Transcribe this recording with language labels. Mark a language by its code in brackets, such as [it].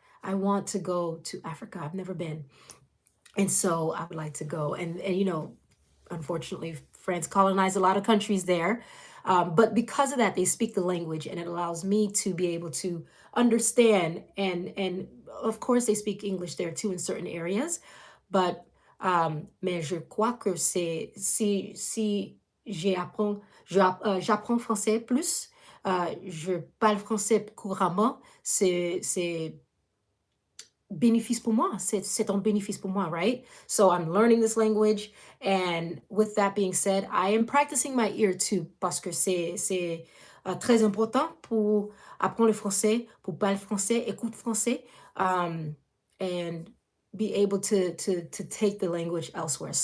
[en] I want to go to Africa. I've never been. And so I would like to go. And you know, unfortunately, France colonized a lot of countries there. But because of that, they speak the language and it allows me to be able to understand. And of course, they speak English there too in certain areas. But [fr] mais je crois que c'est si j'apprends français plus, je parle français couramment, c'est bénéfice pour moi. C'est un bénéfice pour moi, [en] right? So I'm learning this language. And with that being said, I am practicing my ear too, [fr] parce que c'est très important pour apprendre le français, pour parler français, écouter français, [en] and be able to take the language elsewhere.